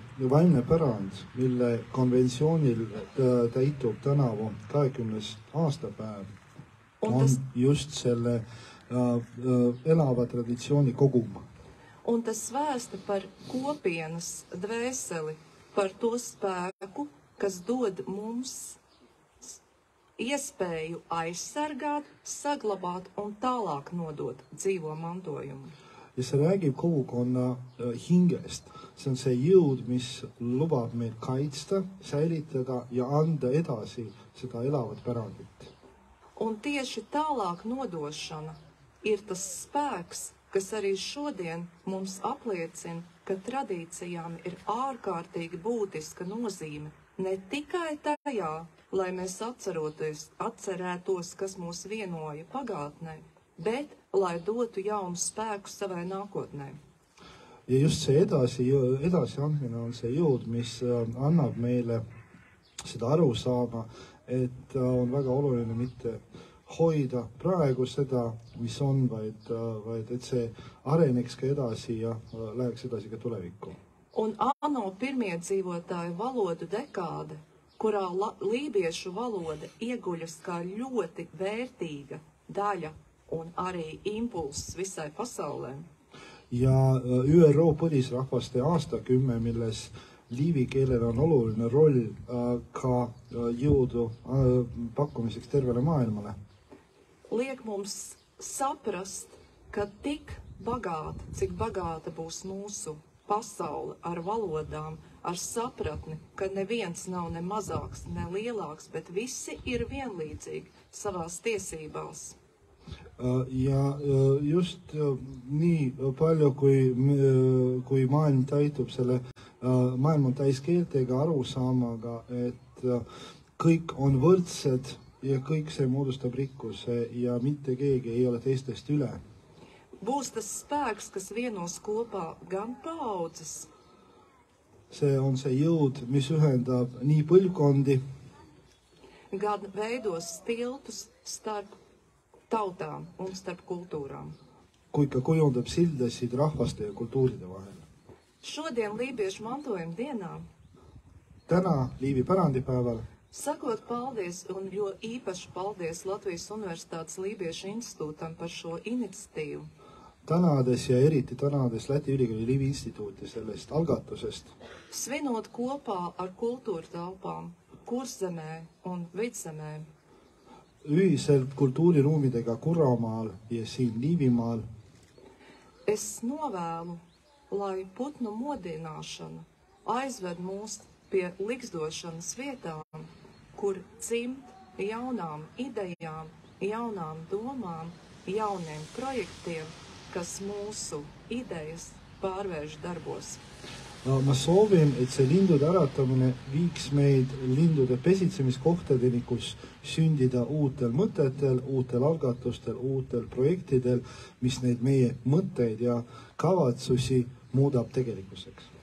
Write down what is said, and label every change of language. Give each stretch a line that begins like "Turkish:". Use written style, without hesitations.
Estonian: Vaimne pärand, mille konventsioonil täitub tänavu 20. aastapäev, on just selle elava traditsiooni kogum.
Latvian: Un tas vēsta par kopienas dvēseli, par to spēku, kas dod mums iespēju aizsargāt, saglabāt un tālāk nodot dzīvo mantojumu.
Estonian: Ja see räägib kogukonna hingest. See on see jõud, mis lubab meil kaitsta, säilitada ja anda edasi seda elavat pärandit.
Latvian: Un tieši tālāk nodošana ir tas spēks, kas arī šodien mums apliecina, ka tradīcijām ir ārkārtīgi būtiska nozīme ne tikai tajā, lai mēs atcerētos, kas mūs vienoja pagātnē, bet lai dotu jaunu spēku savai nākotnē.
Estonian: Ja just see edasiandmine on see jõud, mis annab meile seda aru saama, et on väga oluline mitte hoida praegu seda, mis on, vaid et see areneks ka edasi ja läheks edasi ka tulevikku.
Latvian: Un ANO pirmiedzīvotāju valodu dekāde, kurā lībiešu valoda ieguļas kā ļoti vērtīga daļa un arī impulss visai pasaulē.
Estonian: Ja ÜRO põlisrahvaste aastakümme, milles liivi keelel on oluline roll ka jõudu pakkumiseks tervele maailmale.
Latvian: Liek mums saprast, ka tik bagāta, cik bagāta būs mūsu pasaule ar valodām, ar sapratni, ka neviens nav ne mazāks, ne lielāks, bet visi ir vienlīdzīgi savās tiesībās.
Estonian: Ja just nii palju, kui maailm täitub selle, maailm on täis keeltega, arusaamaga, et kõik on võrdsed ja kõik see moodustab rikkuse ja mitte keegi ei ole teistest üle.
Latvian: Būs tas spēks, kas vienos kopā gan paaudzes,
Estonian: see on see jõud, mis ühendab nii põlvkondi,
Latvian: gan veidos tiltus starp tautām un starp kultūrām.
Estonian: kui ka kujundab sildasid rahvaste ja kultuuride vahel.
Latvian: Šodien Lībiešu mantojuma dienā,
Estonian: Täna Liivi pärandipäeval
Latvian: sakot paldies un jo īpaši paldies Latvijas Universitātes Lībiešu institūtam par šo iniciatīvu,
Estonian: tänades ja eriti tänades Läti Ülikooli Liivi instituuti sellest algatusest,
Latvian: svinot kopā ar kultūra telpām Kurzemē un Vidzemē,
Estonian: ühiselt kultuuriruumidega Kurramaal ja siin Liivimaal,
Latvian: es novēlu, lai putnu modināšana aizved mūs pie likstošanas vietām, kur dzimt jaunām idejām, jaunām domām, jauniem projektiem, kas mūsu idejas pārvērš darbos.
Estonian: ma soovin, et see lindude äratamine viiks meid lindude pesitsemiskohtadeni, kus sündida uutel mõtetel, uutel algatustel, uutel projektidel, mis neid meie mõtteid ja kavatsusi muudab tegelikkuseks.